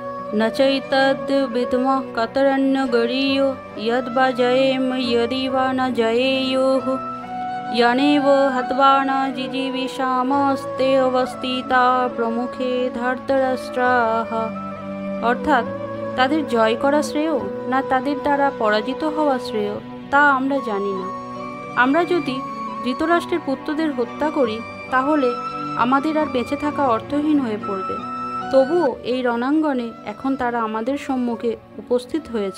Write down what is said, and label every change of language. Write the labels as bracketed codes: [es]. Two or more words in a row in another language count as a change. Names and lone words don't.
[sa] न चैतद् विद्मः कतरन्नगरीयो यद्वा जयेम यदि वा न जयेयुः यनेव हत्वा न जिजीविषामस्ते अवस्थिता प्रमुखे धर्तরাষ্ট্রাः। [bn] অর্থাৎ তাদের জয় করা শ্রেয় না তাদের দ্বারা পরাজিত হওয়া শ্রেয় তা আমরা জানি না। আমরা যদি ধৃতরাষ্ট্রের পুত্রদের হত্যা করি তাহলে আমাদের আর বেঁচে থাকা অর্থহীন হয়ে পড়বে। তবুও এই রণাঙ্গনে এখন তারা আমাদের সম্মুখে উপস্থিত হয়েছে।